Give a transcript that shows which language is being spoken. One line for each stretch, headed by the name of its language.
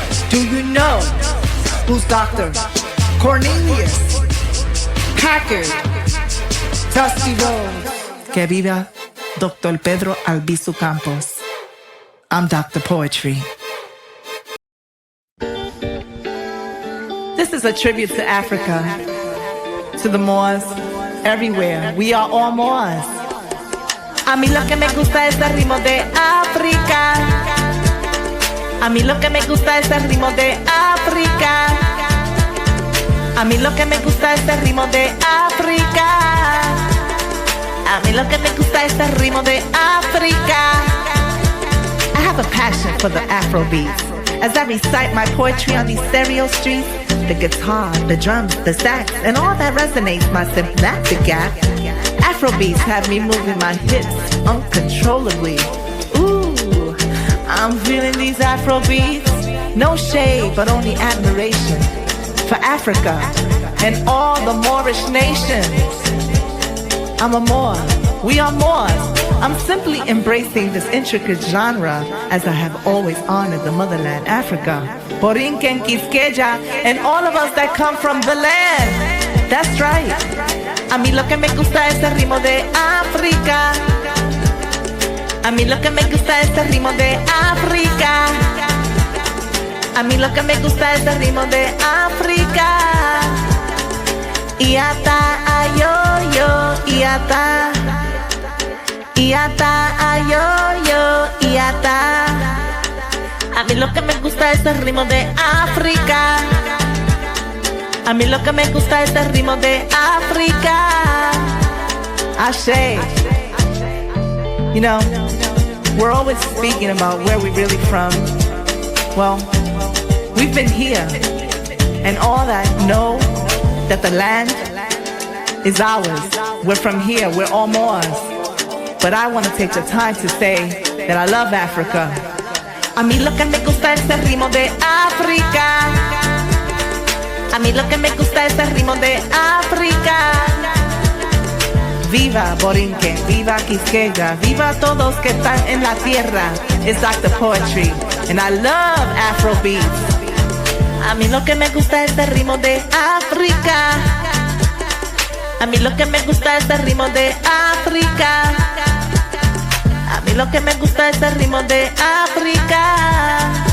English: Do you know who's Dr. Cornelius Packard Dusty Rhodes?
Spanish: Que viva
English: Dr. Pedro Albizu Campos. I'm Dr. Poetry. This is a tribute to Africa, to the Moors, everywhere. We are all Moors.
Spanish: A mí lo que me gusta es el ritmo de África. A mí lo que me gusta es el ritmo de África. A mí lo que me gusta es el ritmo de África. A mí lo que me gusta es el ritmo de África.
English: I have a passion for the Afro beats. As I recite my poetry on these stereo streets, the guitar, the drums, the sax, and all that resonates my sympathetic gap. Afrobeats have me moving my hips uncontrollably. Ooh, I'm feeling these Afrobeats. No shade, but only admiration for Africa and all the Moorish nations. I'm a Moor. We are Moors. I'm simply embracing this intricate genre as I have always honored the motherland, Africa. Borinquen, Quisqueya, and all of us that come from the land. That's right.
Spanish: A mí lo que me gusta es el ritmo de África. A mí lo que me gusta es el ritmo de África. A mí lo que me gusta es el ritmo de África. Iata ayoyo, iata. Iata ayoyo, iata. A mí lo que me gusta es el ritmo de África. A mí lo que me gusta es el ritmo de África.
Yoruba: Ashe.
English: You know, we're always speaking about where we're really from. Well, we've been here, and all that know that the land is ours. We're from here, we're all Moors. But I want to take the time to say that I love Africa.
Spanish: A mí lo que me gusta es el ritmo de África. A mí lo que me gusta es el ritmo de África. Viva Borinquen, viva Quisqueya, viva todos que están en la tierra.
English: It's Dr. Poetry, and I love Afrobeats.
Spanish: A mí lo que me gusta es el ritmo de África. A mí lo que me gusta es el ritmo de África. A mí lo que me gusta es el ritmo de África.